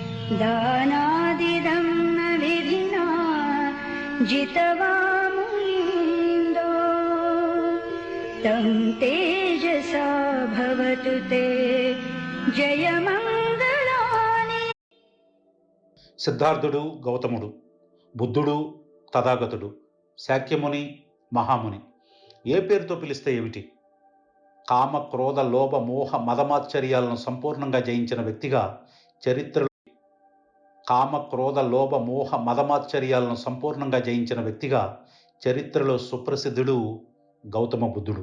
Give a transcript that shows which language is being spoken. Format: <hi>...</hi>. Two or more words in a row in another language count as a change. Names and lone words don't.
<pi>दानादिदं न विधिना जितवा मुनीन्दो तं तेजसा भवतु ते जयमङ्गलानि।</pi> <te>సిద్ధార్థుడు గౌతముడు, బుద్ధుడు తథాగతుడు, శాక్యముని మహాముని ఏ పేరుతో పిలిస్తే ఏమిటి? కామ క్రోధ లోభ మోహ మదమాశ్చర్యాలను సంపూర్ణంగా జయించిన వ్యక్తిగా చరిత్రలో సుప్రసిద్ధుడు గౌతమ బుద్ధుడు.</te>